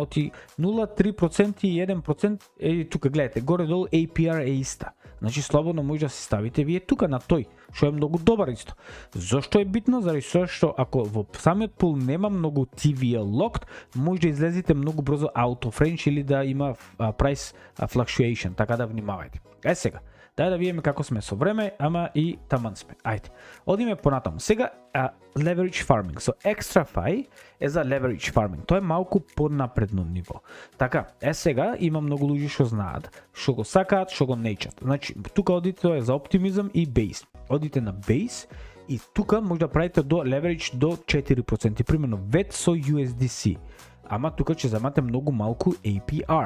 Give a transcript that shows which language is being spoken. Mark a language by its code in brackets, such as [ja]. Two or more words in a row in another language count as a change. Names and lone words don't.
[mk] Оти 0,3% и 1% е тука гледате, горе-долу APR е иста. Значи слободно може да се ставите вие тука на тој, што е многу добар исто. Зошто е битно? Заради што ако во самиот пул нема многу [en] TVL locked, [mk] може да излезете многу брзо [en] out of range [mk] или да има [en] price fluctuation, [mk] така да внимавајте. Сега, дај да видиме како сме со време, ама и таман сме. Ајде. Одиме понатаму. Сега [en] leverage farming. [mk] So XtraFi е за [en] leverage farming. [mk] Тоа е малку поднапредно ниво. Така, сега има многу луѓе што знаат, што го сакаат, што го неќат. Значи, тука одите тоа е за оптимизм и base. Одите на base и тука може да правите до leverage до 4%, примерно вет со USDC. Ама тука ќе земате многу малку APR.